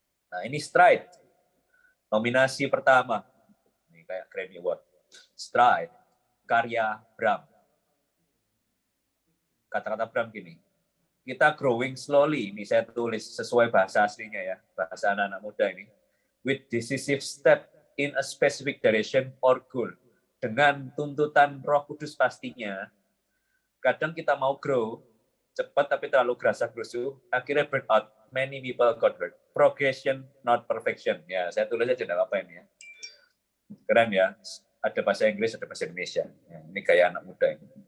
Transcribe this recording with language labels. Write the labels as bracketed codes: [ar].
[id] Nah, ini Stride. Nominasi pertama. Ini kayak Grammy Award. Stride. Karya Bram. Kata-kata Bram gini. Kita growing slowly. Ini saya tulis sesuai bahasa aslinya ya. Bahasa anak-anak muda ini. [en] With decisive step in a specific direction or goal. [id] Dengan tuntutan Roh Kudus pastinya. Kadang kita mau grow, cepat tapi terlalu gerasa-gerusu, akhirnya burn out. Many people got hurt. Progression, not perfection. Ya, saya tulis aja enggak apa-apa ini ya. Keren ya. Ada bahasa Inggris, ada bahasa Indonesia. Ya, ini kayak anak muda ini.